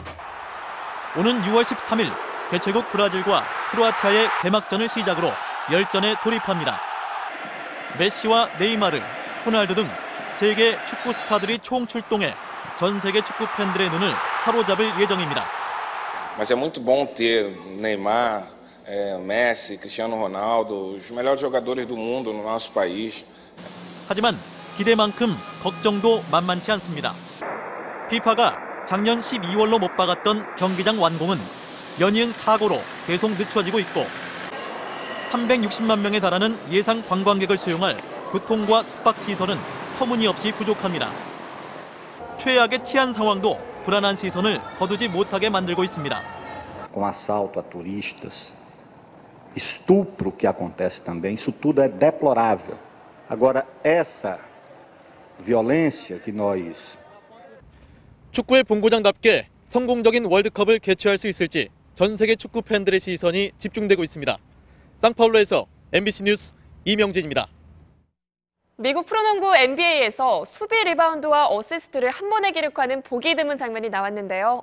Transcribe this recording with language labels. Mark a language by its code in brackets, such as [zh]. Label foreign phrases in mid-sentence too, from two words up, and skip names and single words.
[ko] 오는 6월 13일 개최국 브라질과 크로아티아의 개막전을 시작으로 열전에 돌입합니다. 메시와 네이마르, 호날두 등 세계 축구 스타들이 총출동해 전 세계 축구 팬들의 눈을 사로잡을 예정입니다. [pt] Mas é muito bom ter Neymar, Messi, Cristiano Ronaldo, os melhores jogadores do mundo no nosso país. [ko] 하지만 기대만큼 걱정도 만만치 않습니다. FIFA가 작년 12월로 못 박았던 경기장 완공은 연이은 사고로 계속 늦춰지고 있고 360만 명에 달하는 예상 관광객을 수용할 교통과 숙박시설은 터무니없이 부족합니다. 최악의 치안 상황도 불안한 시선을 거두지 못하게 만들고 있습니다. Com assalto a turistas, estupro que acontece também, isso tudo é deplorável. Agora essa violência que nós 축구의 본고장답게 성공적인 월드컵을 개최할 수 있을지 전 세계 축구 팬들의 시선이 집중되고 있습니다. 상파울루에서 MBC 뉴스 이명진입니다. 미국 프로농구 NBA에서 수비 리바운드와 어시스트를 한 번에 기록하는 보기 드문 장면이 나왔는데요.